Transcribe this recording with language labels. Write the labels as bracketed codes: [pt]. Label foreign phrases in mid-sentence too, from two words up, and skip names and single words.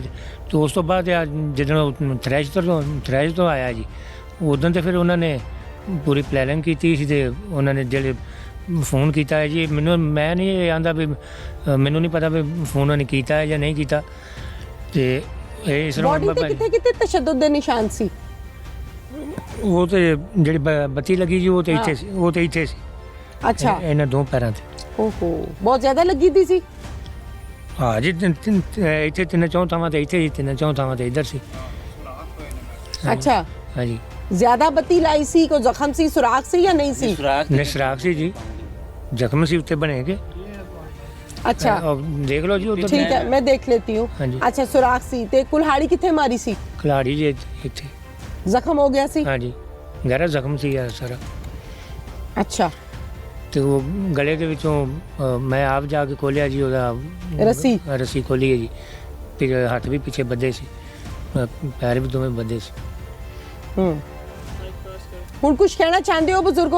[pa] ਤੇ ਉਸ ਤੋਂ ਬਾਅਦ ਜਦੋਂ ਥ੍ਰੈਸ਼ ਤੋਂ ਆਇਆ ਜੀ, ਉਦੋਂ ਤੇ ਫਿਰ ਉਹਨਾਂ ਨੇ ਪੂਰੀ ਪਲੈਨਿੰਗ ਕੀਤੀ ਸੀ ਤੇ ਉਹਨਾਂ ਨੇ ਜਿਹੜੇ ਫੋਨ ਕੀਤਾ ਹੈ ਜੀ, ਮੈਂ ਨਹੀਂ ਆਂਦਾ ਵੀ ਮੈਨੂੰ ਨਹੀਂ ਪਤਾ ਵੀ ਫੋਨ ਉਹਨੇ ਕੀਤਾ ਹੈ ਜਾਂ ਨਹੀਂ ਕੀਤਾ। ਤੇ ਇਹ ਇਸ ਬਾਡੀ ਤੇ ਕਿੱਥੇ ਕਿੱਥੇ ਤਸ਼ੱਦਦ ਦੇ ਨਿਸ਼ਾਨ ਸੀ? ਉਹ ਤੇ ਜਿਹੜੀ ਬੱਤੀ ਲੱਗੀ ਜੀ, ਉਹ ਤੇ ਇੱਥੇ ਸੀ, ਉਹ ਤੇ ਇੱਥੇ ਸੀ। अच्छा। ਇਹਨਾਂ ਦੋ ਪੈਰਾਂ ਤੇ। ਓਹੋ, ਬਹੁਤ ਜ਼ਿਆਦਾ ਲੱਗੀ ਥੀ ਸੀ? ਹਾਂ ਜੀ, ਇੱਥੇ ਤਿੰਨ ਚੌਂ ਥਾਵਾਂ ਤੇ, ਇੱਥੇ ਤਿੰਨ ਚੌਂ ਥਾਵਾਂ ਤੇ ਇੱਧਰ ਸੀ। अच्छा, ਹਾਂਜੀ ਜ਼ਿਆਦਾ ਬੱਤੀ ਲਾਈ ਸੀ, ਕੋਈ ਜ਼ਖ਼ਮ ਸੀ, ਸੁਰਾਖ਼ ਸੀ ਯਾ ਨਹੀਂ ਸੀ? ਨਿਸਰਾਗ ਸੀ ਜੀ, ਜ਼ਖਮ ਸੀ ਉੱਤੇ ਬਣੇ ਕੇ। अच्छा, ਦੇਖ ਲਓ ਜੀ ਉੱਧਰ। [hi] ठीक है, मैं देख लेती हूँ। हाँ जी। [pa] ਅੱਛਾ, ਸੁਰਾਖ਼ ਸੀ ਤੇ ਕੁਲ੍ਹਾੜੀ ਕਿੱਥੇ ਮਾਰੀ ਸੀ? ਖਿਲਾੜੀ ਜੀ ਇੱਥੇ। ਜ਼ਖ਼ਮ ਹੋ ਗਿਆ ਸੀ? ਹਾਂਜੀ ਗਹਿਰਾ ਜ਼ਖਮ ਸੀ ਯਾਰ ਸਾਰਾ। अच्छा, ਤੇ ਉਹ ਗਲੇ ਦੇ ਵਿੱਚੋਂ ਮੈਂ ਆਪ ਜਾ ਕੇ ਖੋਲਿਆ ਜੀ ਉਹਦਾ ਰੱਸੀ ਖੋਲੀ ਹੈ ਜੀ। ਫਿਰ ਹੱਥ ਵੀ ਪਿੱਛੇ ਬੱਧੇ ਸੀ, ਪੈਰ ਵੀ ਦੋਵੇਂ ਬੱਧੇ ਸੀ। ਹੁਣ ਕੁਝ ਕਹਿਣਾ ਚਾਹੁੰਦੇ ਹੋ ਬਜ਼ੁਰਗੋ?